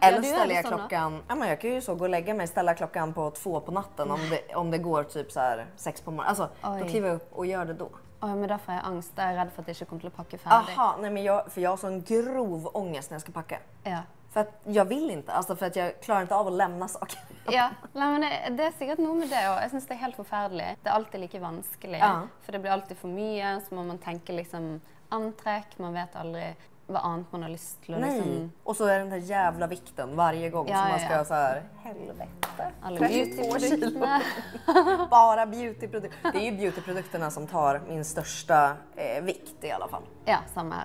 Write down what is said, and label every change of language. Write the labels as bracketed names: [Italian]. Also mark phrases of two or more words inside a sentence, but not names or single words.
[Swedish] eller ställer jag klockan, ja, men jag kan ju så gå och lägga mig, ställa klockan på 2 på natten om det går typ så här 6 på morgonen. Alltså då kliver jag upp och gör det då. Oj, men därför har jag angst. Jag är rädd för att jag inte kommer att packa färdigt. Aha, nej men jag har sån grov ångest när jag ska packa. Ja. För att jag vill inte, alltså för att jag klarar inte av att lämna saker. [Norwegian] Ja, men det är sikkert noe med det, og jeg synes det er helt forferdelig. Det er alltid like vanskelig, for det blir alltid for mye, så må man tenke liksom antrekk, [Swedish] man vet aldrig vad annat man har lust till. Liksom... Och så är den där jävla vikten varje gång som man ska så här, helvete. Alla beautyprodukterna. Bara beautyprodukter. Det är ju beautyprodukterna som tar min största vikt i alla fall. Ja, samma här.